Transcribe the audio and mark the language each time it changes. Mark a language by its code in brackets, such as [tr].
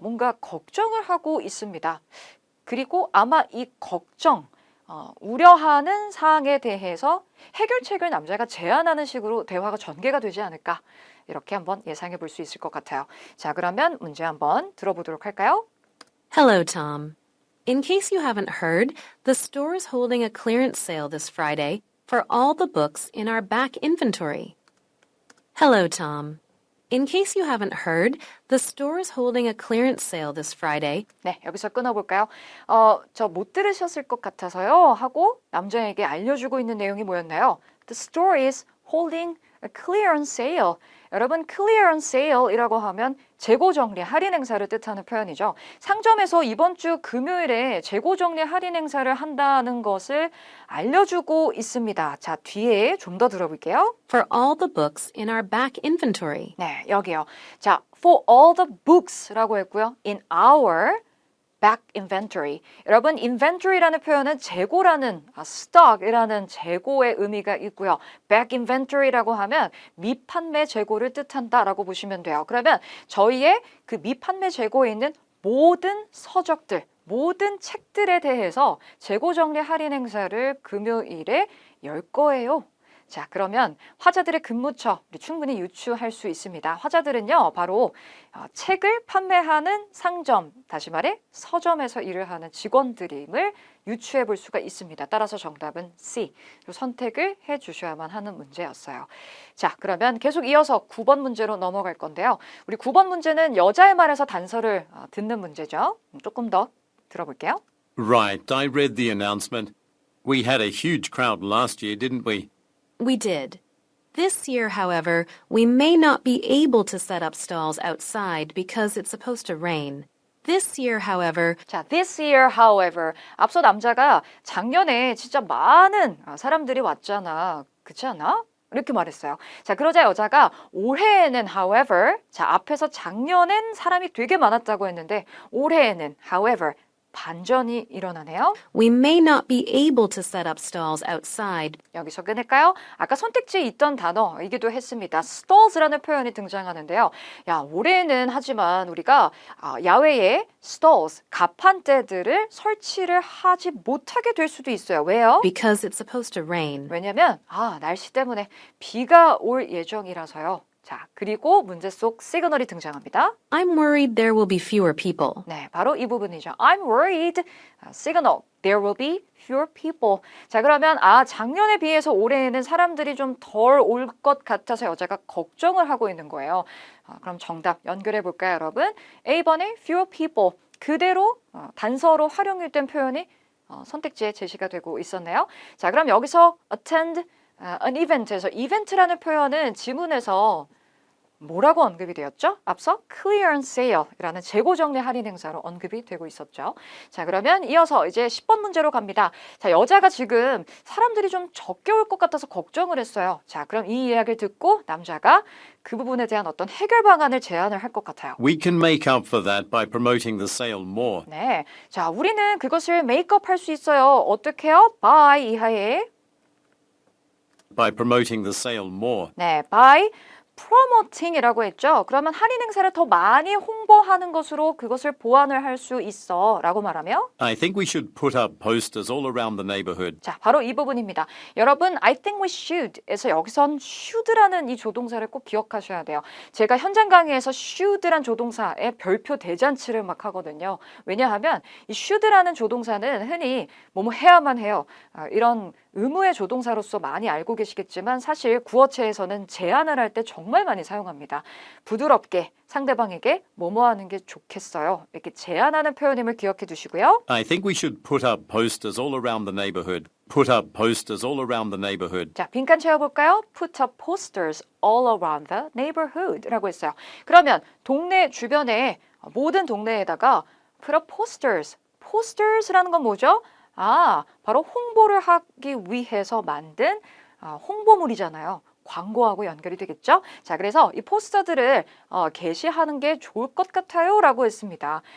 [ko] 뭔가 걱정을 하고 있습니다. 그리고 아마 이 걱정, 우려하는 사항에 대해서 해결책을 남자가 제안하는 식으로 대화가 전개가 되지 않을까 이렇게 한번 예상해 볼 수 있을 것 같아요. 자, 그러면 문제 한번 들어보도록 할까요? [en] Hello, Tom. In case you haven't heard, the store is holding a clearance sale this Friday for all the books in our back inventory. Hello, Tom. In case you haven't heard, the store is holding a clearance sale this Friday. [ko] 네, 여기서 끊어볼까요? 저 못 들으셨을 것 같아서요 하고 남자에게 알려주고 있는 내용이 뭐였나요? [en] The store is holding clearance sale. [ko] 여러분 clearance sale이라고 하면 재고 정리 할인 행사를 뜻하는 표현이죠. 상점에서 이번 주 금요일에 재고 정리 할인 행사를 한다는 것을 알려주고 있습니다. 자, 뒤에 좀 더 들어볼게요. [en] For all the books in our back inventory. [ko] 네, 여기요. 자, [en] for all the books [ko] 라고 했고요. [en] in our back inventory. [ko] 여러분, inventory라는 표현은 재고라는 stock이라는 재고의 의미가 있고요. back inventory라고 하면 미판매 재고를 뜻한다라고 보시면 돼요. 그러면 저희의 그 미판매 재고에 있는 모든 서적들, 모든 책들에 대해서 재고 정리 할인 행사를 금요일에 열 거예요. 자, 그러면 화자들의 근무처 우리 충분히 유추할 수 있습니다. 화자들은요, 바로 책을 판매하는 상점, 다시 말해 서점에서 일을 하는 직원들임을 유추해 볼 수가 있습니다. 따라서 정답은 C. 선택을 해 주셔야만 하는 문제였어요. 자, 그러면 계속 이어서 9번 문제로 넘어갈 건데요. 우리 9번 문제는 여자의 말에서 단서를 듣는 문제죠. 조금 더 들어볼게요. [en] Right, I read the announcement. We had a huge crowd last year, didn't we? We did. This year, however, we may not be able to set up stalls outside because it's supposed to rain. This year, however, [ko] 자, [en] this year, however, [ko] 앞서 남자가 작년에 진짜 많은 사람들이 왔잖아. 그렇지 않아? 이렇게 말했어요. 자, 그러자 여자가 올해에는 however, 자, 앞에서 작년엔 사람이 되게 많았다고 했는데 올해에는 however, 반전이 일어나네요. [en] we may not be able to set up stalls outside [ko] 여기서 끊을까요? 아까 선택지에 있던 단어이기도 했습니다. stalls라는 표현이 등장하는데요. 야, 올해는 하지만 우리가 야외에 stalls, 가판대들을 설치를 하지 못하게 될 수도 있어요. 왜요? [en] because it's supposed to rain. [ko] 왜냐면 날씨 때문에 비가 올 예정이라서요. 자, 그리고 문제 속 시그널이 등장합니다. [en] I'm worried there will be fewer people. [ko] 네, 바로 이 부분이죠. [en] I'm worried. [ko] 시그널. [en] There will be fewer people. [ko] 자, 그러면 작년에 비해서 올해에는 사람들이 좀 덜 올 것 같아서 여자가 걱정을 하고 있는 거예요. 그럼 정답 연결해 볼까요, 여러분? [en] A번에 fewer people. [ko] 그대로 단서로 활용된 표현이 선택지에 제시가 되고 있었네요. 자, 그럼 여기서 attend an event에서 이벤트라는 표현은 지문에서 뭐라고 언급이 되었죠? 앞서 clearance sale이라는 재고 정리 할인 행사로 언급이 되고 있었죠. 자, 그러면 이어서 이제 10번 문제로 갑니다. 자, 여자가 지금 사람들이 좀 적게 올 것 같아서 걱정을 했어요. 자, 그럼 이 이야기를 듣고 남자가 그 부분에 대한 어떤 해결 방안을 제안을 할 것 같아요. [en] We can make up for that by promoting the sale more. [ko] 네, 자, 우리는 그것을 메이크업 할 수 있어요. 어떻게 해요? by 이하에 [en] By promoting the sale more. [ko] 네, [en] by promoting [ko] 이라고 했죠. 그러면 할인 행사를 더 많이 홍보하는 것으로 그것을 보완을 할 수 있어 라고 말하며 [en] I think we should put up posters all around the neighborhood. [ko] 자, 바로 이 부분입니다. 여러분, [en] I think we should [ko] 에서 여기선 should라는 이 조동사를 꼭 기억하셔야 돼요. 제가 현장 강의에서 should란 조동사의 별표 대잔치를 막 하거든요. 왜냐하면 이 should라는 조동사는 흔히 뭐뭐 해야만 해요. 이런 의무의 조동사로서 많이 알고 계시겠지만 사실 구어체에서는 제안을 할 때 정말 많이 사용합니다. 부드럽게 상대방에게 뭐뭐 하는 게 좋겠어요. 이렇게 제안하는 표현임을 기억해 두시고요. [en] I think we should put up posters all around the neighborhood. Put up posters all around the neighborhood. [ko] 자, 빈칸 채워볼까요? [en] Put up posters all around the neighborhood [ko] 라고 했어요. 그러면 동네 주변에 모든 동네에다가 [en] put up posters. [ko] posters라는 건 뭐죠? 바로 홍보를 하기 위해서 만든 홍보물이잖아요. 광고하고 연결이 되겠죠? 자, 그래서 이 포스터들을 게시하는 게 좋을 것 같아요 라고 했습니다.